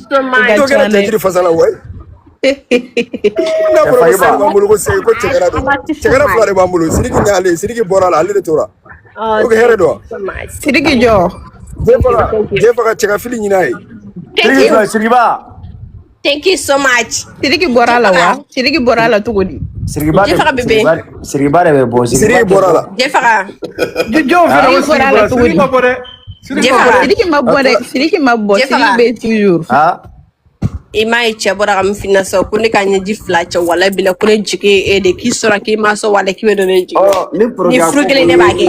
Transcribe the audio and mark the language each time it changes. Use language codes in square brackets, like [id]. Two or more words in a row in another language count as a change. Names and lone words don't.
[bm] dɔ kɛra cɛjiri fasa la wayi n'a fɔra ko sari b'an bolo ko sɛgɛ ko cɛkɛra de cɛkɛra 2 de b'an bolo Sidiki ni ale Sidiki bɔra la ale de tora o kɛ hɛrɛ don wa Sidiki jɔ Jefara cɛkafili ɲini a ye Sirigiba. [en] Thank you so much. [bm] Sidiki bɔra la wa Sidiki bɔra la cogo di Sirigiba de bɛ bɔ Sidiki bɔra la Jefara jɔn fana bɔra la cogo di Sidiki ma bɔ dɛ Sidiki ma bɔ Sidiki bɛ toujours i m'a ye cɛ bɔra ka min f'i ɲɛna sisan ko ne ka ɲɛji 2 cɛ walayi bila ko ne jigi e de k'i sɔrɔ k'i ma sɔn walayi k'i bɛ don ne jigi ni furu kelen ne b'a kɛ